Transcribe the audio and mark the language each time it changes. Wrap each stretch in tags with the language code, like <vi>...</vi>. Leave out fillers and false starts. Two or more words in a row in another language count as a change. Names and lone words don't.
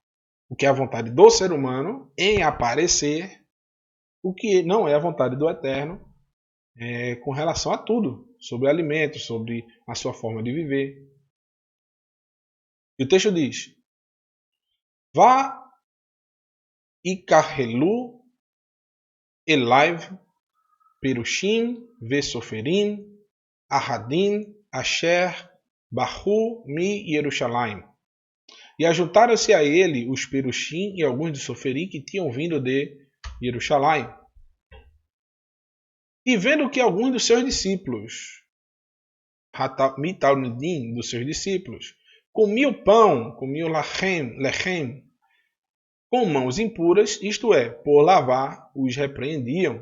<pt>O que é a vontade do ser humano em aparecer, o que não é a vontade do Eterno com relação a tudo, sobre alimento, sobre a sua forma de viver. E o texto diz:</pt> <he>ויקהלו אליו פרושים וסופרים אחדים אשר באו מירושלים.</he> <pt>E ajuntaram-se a ele os perushim e alguns de Soferi que tinham vindo de Yerushalayim. E vendo que alguns dos seus discípulos, mitalmidim, dos seus discípulos, comiam pão, comiam lechem, com mãos impuras, isto é, por lavar, os repreendiam.</pt>